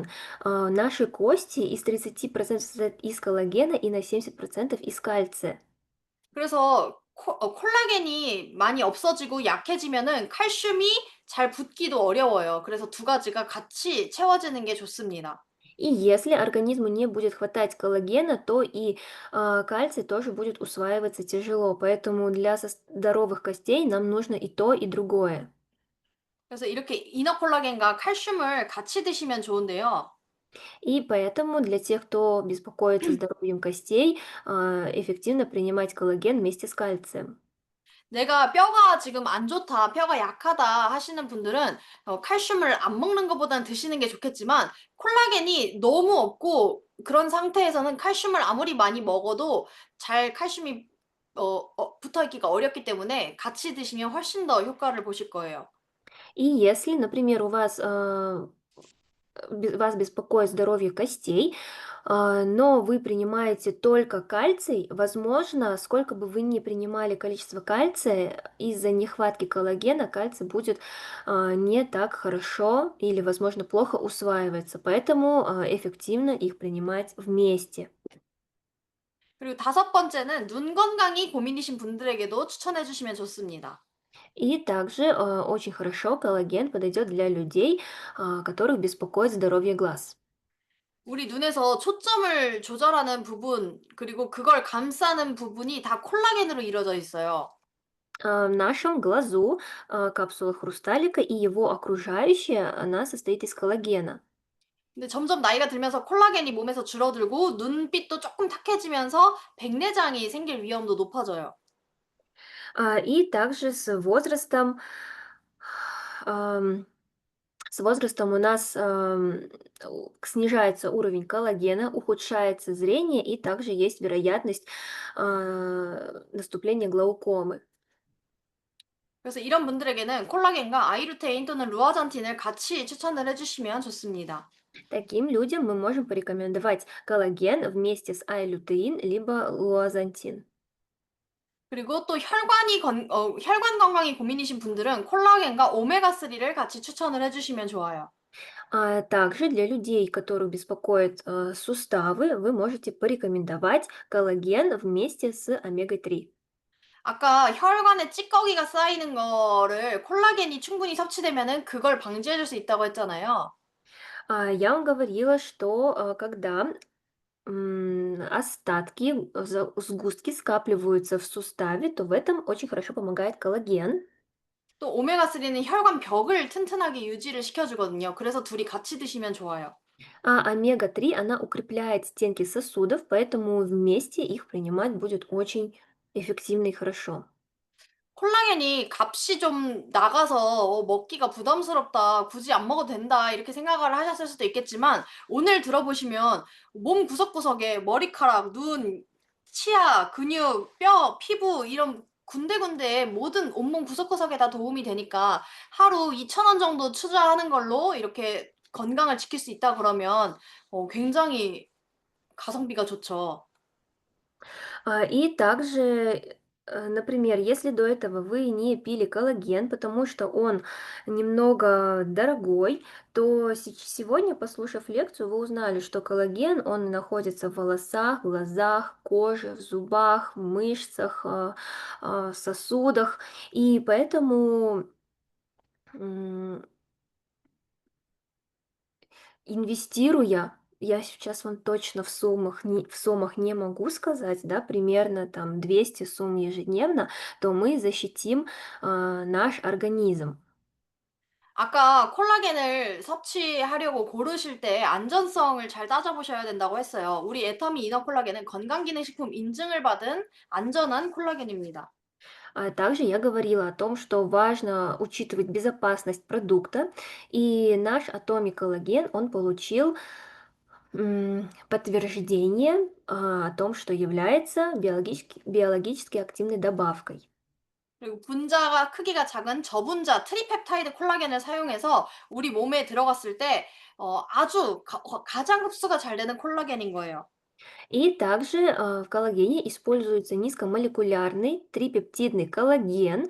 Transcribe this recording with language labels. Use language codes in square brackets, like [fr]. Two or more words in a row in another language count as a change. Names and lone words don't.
[ru] Наши кости из 30% состоят из коллагена и на 70% из кальция. [ko] 그래서 콜라겐이 많이 없어지고 약해지면은 칼슘이 잘 붙기도 어려워요. 그래서 두 가지가 같이 채워지는 게 좋습니다. [ru] И если организму не будет хватать коллагена, то и кальций тоже будет усваиваться тяжело. Поэтому для здоровых костей нам нужно и то, и другое. [ko] 그래서 이렇게 이너 콜라겐과 칼슘을 같이 드시면 좋은데요. [ru] И поэтому для тех, кто беспокоится здоровьем костей, эффективно принимать коллаген вместе с кальцием. [ko] 내가 뼈가 지금 안 좋다, 뼈가 약하다 하시는 분들은 칼슘을 안 먹는 것보다는 드시는 게 좋겠지만 콜라겐이 너무 없고 그런 상태에서는 칼슘을 아무리 많이 먹어도 잘 칼슘이 붙어 있기가 어렵기 때문에 같이 드시면 훨씬 더 효과를 보실 거예요. [ru] И если, например, вас беспокоит здоровье костей, но вы принимаете только кальций, возможно, сколько бы вы ни принимали количество кальция, из-за нехватки коллагена кальций будет не так хорошо или, возможно, плохо усваивается. Поэтому эффективно их принимать вместе. [ko] 그리고 다섯 번째는 눈 건강이 고민이신 분들에게도 추천해 주시면 좋습니다. [ru] И также очень хорошо коллаген подойдет для людей, которых беспокоит здоровье глаз. [ko] 우리 눈에서 초점을 조절하는 부분, 그리고 그걸 감싸는 부분이 다 콜라겐으로 이루어져 있어요. [ru] В нашем глазу капсула хрусталика и его окружающая, она состоит из коллагена. [ko] 근데 점점 나이가 들면서 콜라겐이 몸에서 줄어들고 눈빛도 조금 탁해지면서 백내장이 생길 위험도 높아져요. [ru] И также ам, с возрастом у нас снижается уровень коллагена, ухудшается зрение и также есть вероятность наступления глаукомы. [ko] 그래서 이런 분들에게는 콜라겐과 아이루테인 또는 루아잔틴을 같이 추천을 해주시면 좋습니다. [ru] Таким людям мы можем порекомендовать коллаген вместе с айлютеин либо луазантин. [ko] 그리고 또 혈관 건강이 고민이신 분들은 콜라겐과 오메가3를 같이 추천을 해주시면 좋아요. [ru] А также для людей, которых беспокоят суставы, вы можете порекомендовать коллаген вместе с омегой-3. [ko] 아까 혈관에 찌꺼기가 쌓이는 거를 콜라겐이 충분히 섭취되면은 그걸 방지해 줄 수 있다고 했잖아요. [ru] Я вам говорила, что когда остатки, сгустки скапливаются в суставе, то в этом очень хорошо помогает коллаген. [ko] 또 오메가3는 혈관 벽을 튼튼하게 유지를 시켜주거든요. 그래서 둘이 같이 드시면 좋아요. [ru] А омега-3, она укрепляет стенки сосудов, поэтому вместе их принимать будет очень эффективно и хорошо. [ko] 콜라겐이 값이 좀 나가서 '먹기가 부담스럽다. 굳이 안 먹어도 된다.' 이렇게 생각을 하셨을 수도 있겠지만 오늘 들어보시면 몸 구석구석에 머리카락, 눈, 치아, 근육, 뼈, 피부 이런 군데군데에 모든 온몸 구석구석에 다 도움이 되니까 하루 2,000원 정도 투자하는 걸로 이렇게 건강을 지킬 수 있다 그러면 굉장히 가성비가 좋죠. [ru] И также, например, если до этого вы не пили коллаген, потому что он немного дорогой, то сегодня, послушав лекцию, вы узнали, что коллаген, он находится в волосах, глазах, коже, в зубах, в мышцах, сосудах. И поэтому М, Инвестируя, я сейчас вам точно в суммах не могу сказать, да, примерно там 200 сумм ежедневно, то мы защитим наш организм. [ko] 아까 콜라겐을 섭취하려고 고르실 때 안전성을 잘 따져보셔야 된다고 했어요. 우리 애터미 이너 콜라겐은 건강기능식품 인증을 받은 안전한 콜라겐입니다. [ru] А также я говорила о том, что важно учитывать безопасность продукта, и наш Atomic коллаген, он получил подтверждение о том, что является биологически активной добавкой. [ko] 그리고 분자가 크기가 작은 저분자 트리펩타이드 콜라겐을 사용해서 우리 몸에 들어갔을 때 아주 가장 흡수가 잘 되는 콜라겐인 거예요. [ru] И также в коллагене используется низкомолекулярный трипептидный коллаген.